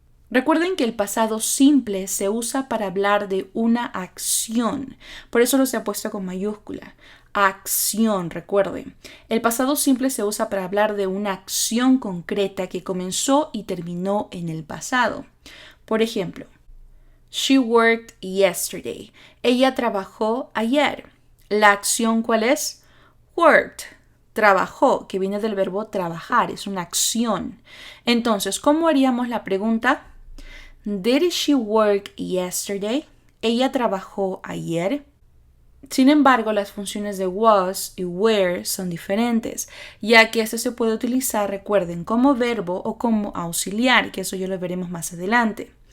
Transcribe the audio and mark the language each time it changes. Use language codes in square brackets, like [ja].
[es] Recuerden que el pasado simple se usa para hablar de una acción, por eso lo se ha puesto con mayúscula. Acción, recuerden. El pasado simple se usa para hablar de una acción concreta que comenzó y terminó en el pasado. Por ejemplo, [en] She worked yesterday. [es] Ella trabajó ayer. ¿La acción cuál es? Worked. Trabajó, que viene del verbo trabajar, es una acción. Entonces, ¿cómo haríamos la pregunta? [en] Did she work yesterday? [es] ¿Ella trabajó ayer? Sin embargo, las funciones de was y were son diferentes, ya que este se puede utilizar, recuerden, como verbo o como auxiliar, que eso ya lo veremos más adelante.